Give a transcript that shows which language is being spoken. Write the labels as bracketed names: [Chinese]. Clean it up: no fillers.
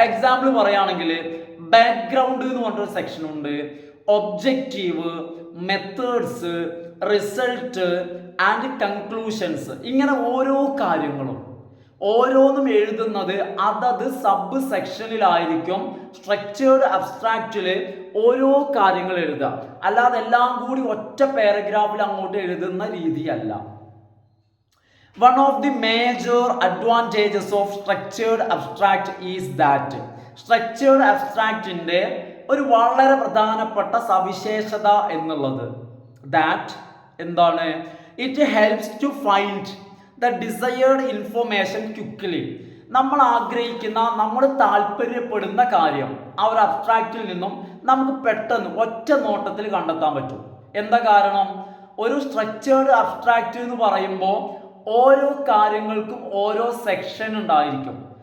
[Malayalam] Example പറയുകയാണെങ്കിൽ background എന്ന് പറഞ്ഞൊരു സെക്ഷൻ ഉണ്ട്, objective, methods, result and conclusions. ഇങ്ങനെ ഓരോ കാര്യങ്ങളും ഓരോന്നും എഴുതുന്നത് അതത് സബ് സെക്ഷനിലായിരിക്കും. സ്ട്രക്ചേർഡ് അബ്സ്ട്രാക്റ്റിൽ ഓരോ കാര്യങ്ങൾ എഴുതുക, അല്ലാതെ എല്ലാം കൂടി ഒറ്റ പാരഗ്രാഫിൽ അങ്ങോട്ട് എഴുതുന്ന രീതിയല്ല. [English] One of the major advantages of structured abstract is that [Malayalam] structured abstractന്റെ ഒരു വളരെ പ്രധാനപ്പെട്ട സവിശേഷത എന്നുള്ളത് [English] that [Malayalam] എന്താണ്, [English] it helps to find the desired information quickly. [Malayalam] നമ്മൾ ആഗ്രഹിക്കുന്ന, നമ്മൾ താല്പര്യപ്പെടുന്ന കാര്യം ആ ഒരു അബ്സ്ട്രാക്റ്റിൽ നിന്നും നമുക്ക് പെട്ടെന്ന് ഒറ്റ നോട്ടത്തിൽ കണ്ടെത്താൻ പറ്റും. എന്താ കാരണം? ഒരു സ്ട്രക്ചേർഡ് അബ്സ്ട്രാക്റ്റ് എന്ന് പറയുമ്പോൾ ഓരോ കാര്യങ്ങൾക്കും ഓരോ സെക്ഷൻ ഉണ്ടായിരിക്കും.